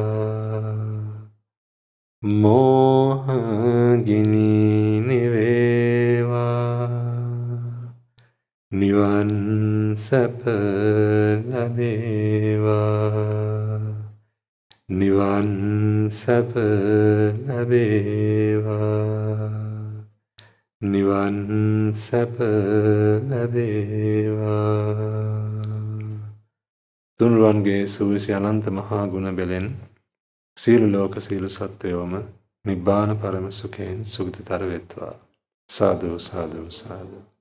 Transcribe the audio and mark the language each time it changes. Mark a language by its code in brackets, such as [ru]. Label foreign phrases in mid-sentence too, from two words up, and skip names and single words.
[si] මෝහ ගිනි නිවේවා, නිවන් සැප ලැබේවා, නිවන් සැප ලැබේවා, නිවන් සැප ලැබේවා. තුනුරුවන්ගේ සුවිසි අනන්ත මහා ගුණ බෙලෙන් සීල ලෝක සීල සත්වයෝම නිබ්බාන පරම සුඛයෙන් සුගතිතර වෙත්වා. සාදු සාදු සාදු.